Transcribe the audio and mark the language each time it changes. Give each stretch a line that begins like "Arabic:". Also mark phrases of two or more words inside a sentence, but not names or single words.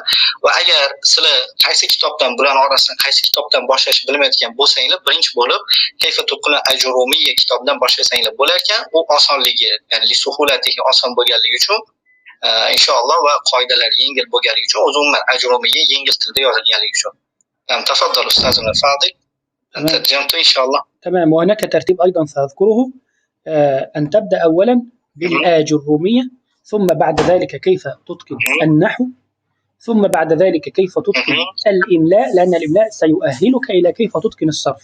Uzbek: Va agar sizlar qaysi kitobdan bularning orasidan qaysi kitobdan boshlash bilmayotgan bo'lsanglar, birinchi bo'lib kayfa tutqun ajrumiyya kitobidan boshlashinglar bo'lar ekan. U osonligi, ya'ni lisuhulatihi, oson bo'lganligi uchun inshaalloh va qoidalar yengil bo'lganligi uchun, umuman ajrumiyya yengil tilda yozilganligi uchun.
Arabic: تفضل أستاذنا الفاضل، أنت ترجمته إن شاء الله. تمام. وهناك ترتيب أيضا سأذكره، أن تبدأ أولا بالآجرومية، ثم بعد ذلك كيف تتقن النحو، ثم بعد ذلك كيف تتقن الإملاء، لأن الإملاء سيؤهلك إلى كيف تتقن الصرف.